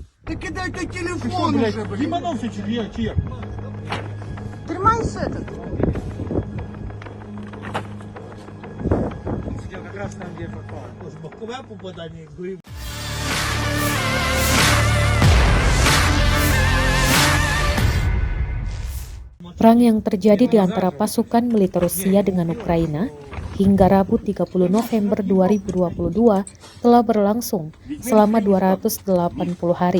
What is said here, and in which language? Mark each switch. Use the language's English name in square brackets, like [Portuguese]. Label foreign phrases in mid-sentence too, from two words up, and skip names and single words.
[Russian] Да кидай-ка Ты что, телефон блядь, уже, блин. ебанулся, чья? Тримайся этот. Сидел как раз там, где попал. Боковое попадание, говорю. [Indonesian] Perang yang terjadi di antara pasukan militer Rusia dengan Ukraina hingga Rabu 30 November 2022 telah berlangsung selama 280 hari.